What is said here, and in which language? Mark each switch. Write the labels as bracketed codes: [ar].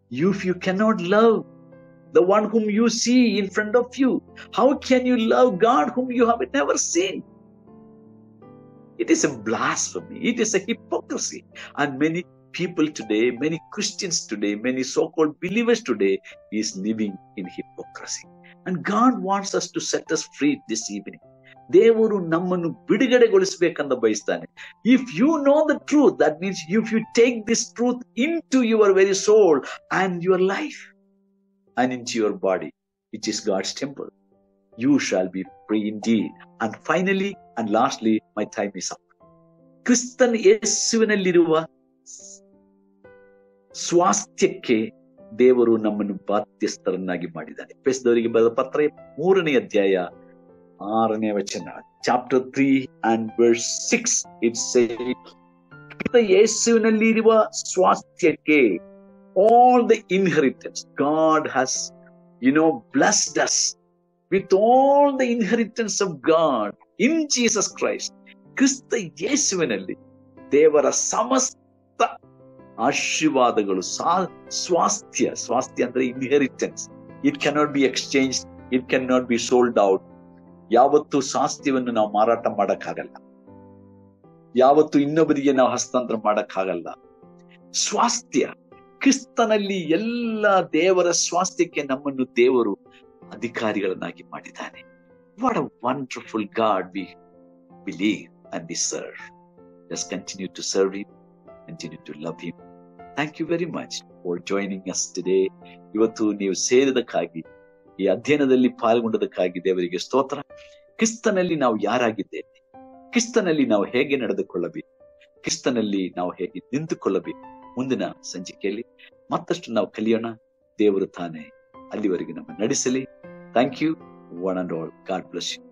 [en] If you cannot love the one whom you see in front of you, how can you love God whom you have never seen? It is a blasphemy. It is a hypocrisy. And many people today, many Christians today, many so-called believers today is living in hypocrisy. And God wants us to set us free this evening. [kn] ದೇವರು ನಮ್ಮನ್ನು ಬಿಡುಗಡೆಗೊಳಿಸಬೇಕಂತ ಬಯಸ್ತಾನೆ. [en] If you know the truth, that means if you take this truth into your very soul and your life and into your body, which is God's temple, you shall be free indeed. And finally and lastly, my time is up. [kn] ಕ್ರಿಸ್ತನ ಯೇಸುವಿನಲ್ಲಿರುವ ಸ್ವಾಸ್ಥ್ಯಕ್ಕೆ ದೇವರು ನಮ್ಮನ್ನು ಬಾಧ್ಯಸ್ಥರನ್ನಾಗಿ ಮಾಡಿದ್ದಾನೆ. ಎಫೆಸದವರಿಗೆ ಬರೆದ ಪತ್ರ 3ನೇ ಅಧ್ಯಾಯ 6ನೇ ವಚನ, [en] chapter 3 and verse 6, it says, [kn] ಯೇಸುವಿನಲ್ಲಿರುವ ಸ್ವಾಸ್ಥ್ಯಕ್ಕೆ, [en] all the inheritance God has blessed us with all the inheritance of God in Jesus Christ. [kn] ಕ್ರಿಸ್ತ ಯೇಸುವಿನಲ್ಲಿ ದೇವರ ಸಮಸ್ತ ಆಶೀರ್ವಾದಗಳು, ಸ್ವಾಸ್ಥ್ಯ ಅಂದ್ರೆ inheritance. [en] It cannot be exchange, it can not be sold out. [kn] ಯಾವತ್ತು ಸ್ವಾಸ್ಥ್ಯವನ್ನು ನಾವು ಮಾರಾಟ ಮಾಡಕ್ಕಾಗಲ್ಲ, ಯಾವತ್ತು ಇನ್ನೊಬ್ಬರಿಗೆ ನಾವು ಹಸ್ತಾಂತರ ಮಾಡಕ್ಕಾಗಲ್ಲ. ಸ್ವಾಸ್ಥ್ಯ ಕ್ರಿಸ್ತನಲ್ಲಿ ಎಲ್ಲ ದೇವರ ಸ್ವಾಸ್ಥ್ಯಕ್ಕೆ ನಮ್ಮನ್ನು ದೇವರು ಅಧಿಕಾರಿಗಳನ್ನಾಗಿ ಮಾಡಿದ್ದಾನೆ. [en] What a wonderful God we believe and we serve. Just continue to serve him, continue to love him. Thank you very much for joining us today. [kn] ಇವತ್ತು ನೀವು ಸೇರಿದಕ್ಕಾಗಿ, ಈ ಅಧ್ಯಯನದಲ್ಲಿ ಪಾಲ್ಗೊಂಡದಕ್ಕಾಗಿ ದೇವರಿಗೆ ಸ್ತೋತ್ರ. ಕ್ರಿಸ್ತನಲ್ಲಿ ನಾವು ಯಾರಾಗಿದ್ದೇವೆ, ಕ್ರಿಸ್ತನಲ್ಲಿ ನಾವು ಹೇಗೆ ನಡೆದುಕೊಳ್ಳಬೇಕು, ಕ್ರಿಸ್ತನಲ್ಲಿ ನಾವು ಹೇಗೆ ನಿಂತುಕೊಳ್ಳಬೇಕು, ಮುಂದಿನ ಸಂಚಿಕೆಯಲ್ಲಿ ಮತ್ತಷ್ಟು ನಾವು ಕಲಿಯೋಣ. ದೇವರು ತಾನೇ ಅಲ್ಲಿವರೆಗೆ ನಮ್ಮ ನಡೆಸಲಿ. [en] Thank you one and all. God bless you.